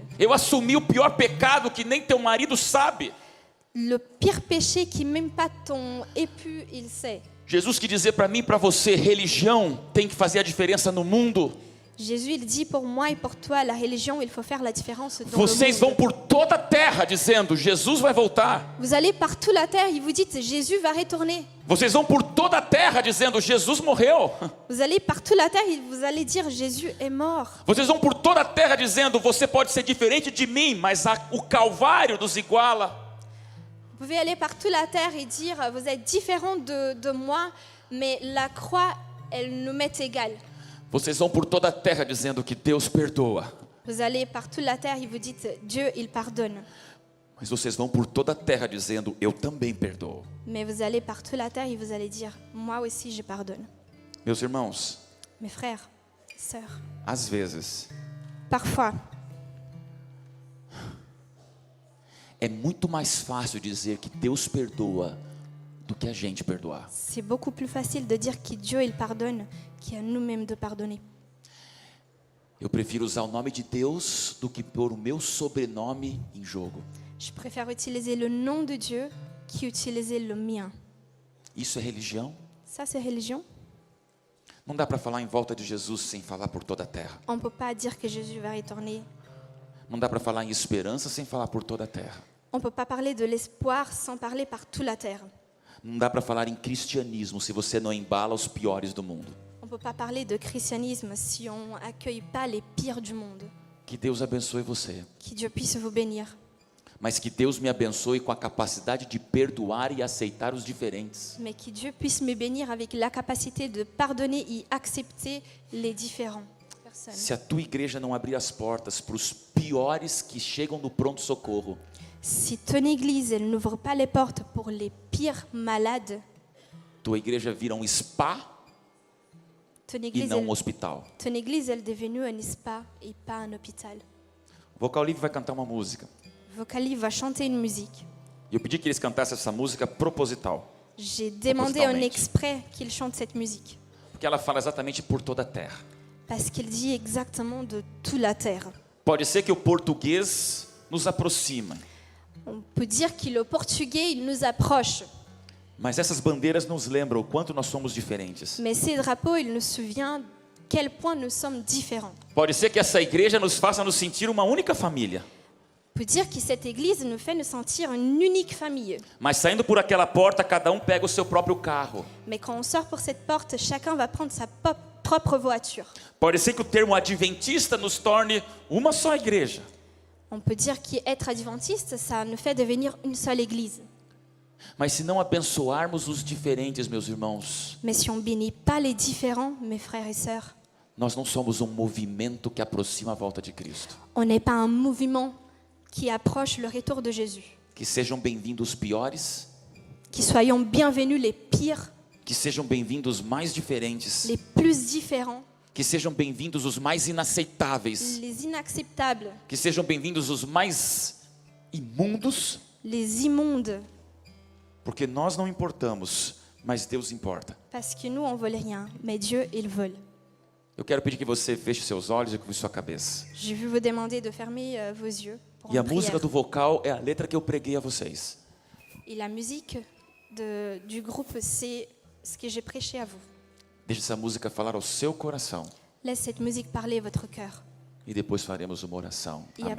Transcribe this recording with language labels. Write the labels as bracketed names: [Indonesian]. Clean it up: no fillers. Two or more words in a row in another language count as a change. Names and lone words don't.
[Portuguese] Eu assumi o pior pecado que nem teu marido sabe. [French] Le pire péché qui même pas ton époux, il sait. [Portuguese] Jesus que dizia para mim e para você: religião tem que fazer a diferença no mundo. [French] Jésus, il dit pour moi et pour toi, la religion, il faut faire la différence dans [Portuguese] Vocês [French] le [Portuguese] vão [French] monde. [Portuguese] por toda a terra dizendo: Jesus vai voltar. [French] Vous allez partout la terre et vous dites Jésus va retourner. [Portuguese] Vocês vão por toda a terra dizendo: Jesus morreu. [French] Vous allez partout la terre et vous allez dire Jésus est mort. [Portuguese] Vocês vão por toda a terra dizendo: você pode ser diferente de mim, mas o Calvário nos iguala. [French] Vous pouvez aller partout la terre et dire vous êtes différent de moi, mais la croix, elle nous met égal. [Portuguese] Vocês vão por toda a terra dizendo que Deus perdoa. [French] Vous allez partout la terre et vous dites Dieu, il pardonne. [Portuguese] Mas vocês vão por toda a terra dizendo: eu também perdoo. [French] Mais vous allez partout la terre et vous allez dire moi aussi je pardonne. [Portuguese] Meus irmãos, [French] Mes frères, sœurs, [Portuguese] às vezes [French] parfois, [Portuguese] é muito mais fácil dizer que Deus perdoa do que a gente perdoar. [French] c'est beaucoup plus facile de dire que Dieu, il pardonne qu'à nous-mêmes de pardonner. [Portuguese] Eu prefiro usar o nome de Deus do que pôr o meu sobrenome em jogo. [French] Je préfère utiliser le nom de Dieu qu'utiliser le mien. [Portuguese] Isso é religião? [French] Ça, c'est religion. [Portuguese] Não dá para falar em volta de Jesus sem falar por toda a terra. [French] On ne peut pas dire que Jésus va retourner. [Portuguese] Não dá para falar em esperança sem falar por toda a terra. [French] On ne peut pas parler de l'espoir sans parler par toute la terre. [Portuguese] Não dá para falar em cristianismo se você não embala os piores do mundo. [French] On ne peut pas parler de christianisme si on n'accueille pas les pires du monde. [Portuguese] Que Deus abençoe você. [French] Que Dieu puisse vous bénir. [Portuguese] Mas que Deus me abençoe com a capacidade de perdoar e aceitar os diferentes. [French] Mais que Dieu puisse me bénir avec la capacité de pardonner et accepter les différents personnes. [Portuguese] Se a tua igreja não abrir as portas para os piores que chegam no pronto-socorro, [French] Si ton église elle n'ouvre pas les portes pour les pires malades, [Portuguese] tua igreja vira um spa [French] ton [Portuguese] e [French] église, [Portuguese] não um hospital. [French] ton église elle est devenue un spa et pas un hôpital. [Portuguese] O Vocal Livre vai cantar uma música. [French] Vocali va chanter une musique. [Portuguese] E eu pedi que eles cantassem essa música proposital, [French] J'ai demandé en exprès qu'il chante cette musique [Portuguese] porque ela fala exatamente por toda a terra. [French] parce qu'il dit exactement de toute la terre. [Portuguese] Pode ser que o português nos aproxima, [French] On peut dire que le portugais il nous approche, [Portuguese] mas essas bandeiras nos lembram o quanto nós somos diferentes. [French] mais ces drapeaux ils nous souviennent quel point nous sommes différents. [Portuguese] Pode ser que essa igreja nos faça nos sentir uma única família. [French] On peut dire que cette église nous fait nous sentir une unique famille. [Portuguese] Mas saindo por aquela porta, cada um pega o seu próprio carro. [French] Mais quand on sort pour cette porte, chacun va prendre sa propre voiture. [Portuguese] Pode ser que o termo adventista nos torne uma só igreja. [French] On peut dire qu'être adventiste, ça nous fait devenir une seule église. [Portuguese] Mas se não abençoarmos os diferentes, meus irmãos, [French] Mais si on bénit pas les différents, mes frères et sœurs, [Portuguese] nós não somos um movimento que aproxima a volta de Cristo. [French] on n'est pas un mouvement qui approche le retour de Jésus. [Portuguese] Que sejam bem-vindos os piores, [French] Que soyons bienvenus les pires, [Portuguese] que sejam bem-vindos os mais diferentes, [French] les plus différents, [Portuguese] que sejam bem-vindos os mais inaceitáveis, [French] les inacceptables, [Portuguese] que sejam bem-vindos os mais imundos, [French] les immondes, [Portuguese] porque nós não importamos, mas Deus importa. [French] parce que nous, on ne vole rien, mais Dieu, il vole. [Portuguese] Eu quero pedir que você feche seus olhos e curve sua cabeça. [French] Je vais vous demander de fermer vos yeux pour [Portuguese] E a [French] une [Portuguese] música [French] prière. [Portuguese] do vocal é a letra que eu preguei a vocês. [French] Et la musique du groupe, c'est ce que j'ai prêché à vous. [Portuguese] Deixe essa música falar ao seu coração. [French] Laisse cette musique parler votre cœur. [Portuguese] E depois faremos uma oração. [French] Et [Portuguese] Amém.